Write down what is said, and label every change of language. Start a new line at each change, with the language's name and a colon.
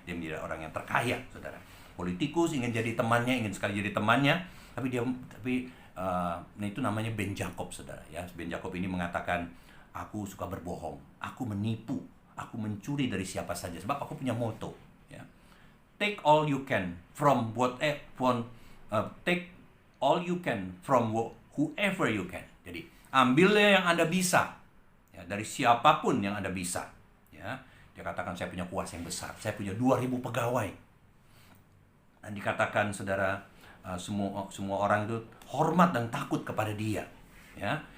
Indonesian: Dia menjadi orang yang terkaya, saudara. Politikus ingin jadi temannya, ingin sekali jadi temannya, tapi itu namanya Ben Jacob, saudara ya. Ben Jacob ini mengatakan, aku suka berbohong, aku menipu, aku mencuri dari siapa saja, sebab aku punya moto, ya.
English: Take all you can from whoever you can.
Indonesian: Jadi ambilnya yang Anda bisa, ya, dari siapapun yang Anda bisa, ya. Dia katakan, saya punya kuasa yang besar, saya punya 2.000 pegawai. Dan dikatakan, saudara, semua orang itu hormat dan takut kepada dia, ya.